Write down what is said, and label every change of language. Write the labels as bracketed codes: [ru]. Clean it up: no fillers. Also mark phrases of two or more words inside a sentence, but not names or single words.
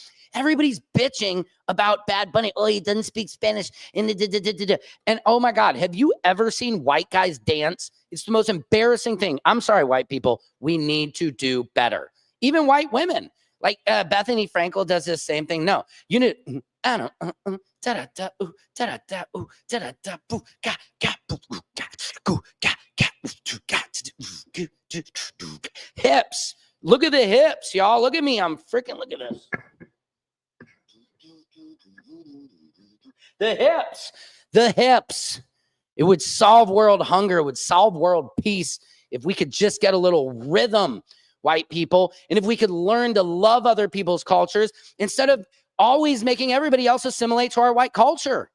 [en] Everybody's bitching about Bad Bunny. Oh, he doesn't speak Spanish. And oh my God, have you ever seen white guys dance? It's the most embarrassing thing. I'm sorry, white people. We need to do better. Even white women. Like Bethany Frankel does this same thing. No, you know, I don't, da da da, ooh, da da da, ooh, da da da, boo, ga ga, boo, ga, goo, ga ga, hips. Look at the hips, y'all. Look at me. I'm freaking. Look at this. The hips. The hips. It would solve world hunger. It would solve world peace if we could just get a little rhythm, white people, and if we could learn to love other people's cultures instead of always making everybody else assimilate to our white culture.